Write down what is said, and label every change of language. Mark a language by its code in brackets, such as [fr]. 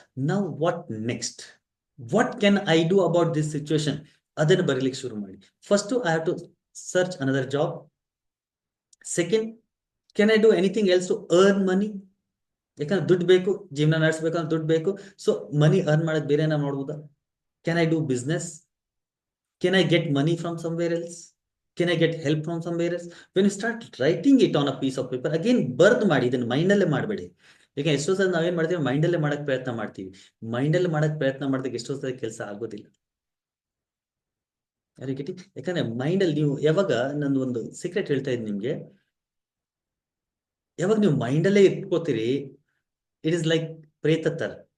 [en] Now what next? What can I do about this situation? [kn] ಅದನ್ನು ಬರೀಲಿಕ್ಕೆ ಶುರು ಮಾಡಿ. [en] First I have to search another job. Second, can I do anything else to earn money? [kn] ಯಾಕಂದ್ರೆ ದುಡ್ಡು ಬೇಕು, ಜೀವನ ನಡೆಸಬೇಕಂದ್ರೆ ದುಡ್ಡು ಬೇಕು. ಸೊ ಮನಿ ಅರ್ನ್ ಮಾಡೋದು ಬೇರೆ ಏನ ಮಾಡ್ಬೋದಾ? [en] Can I do business? Can I get money from somewhere else? Can I get help from somewhere else? When you start writing it on a piece of paper, again [kn] ಬರ್ದ್ ಮಾಡಿ, ಇದನ್ನ ಮೈಂಡಲ್ಲೇ ಮಾಡಬೇಡಿ. ಈಗ ಎಷ್ಟೋ ಸಲ ನಾವೇನ್ ಮಾಡ್ತೀವಿ, ಮೈಂಡಲ್ಲೇ ಮಾಡಕ್ ಪ್ರಯತ್ನ ಮಾಡ್ತೀವಿ. ಮೈಂಡಲ್ಲಿ ಮಾಡಕ್ ಪ್ರಯತ್ನ ಮಾಡಿದಾಗ ಎಷ್ಟೋ ಸಲ ಕೆಲಸ ಆಗೋದಿಲ್ಲ. ಯಾಕಂದ್ರೆ ಮೈಂಡಲ್ಲಿ ನೀವು ಯಾವಾಗ, ನಂದು ಒಂದು ಸೀಕ್ರೆಟ್ ಹೇಳ್ತಾ ಇದ್ದೀನಿ ನಿಮ್ಗೆ, ಯಾವಾಗ ನೀವು ಮೈಂಡಲ್ಲೇ ಇಟ್ಕೋತೀರಿ, [en] it is like [kn] ಪ್ರೇತ ತರ.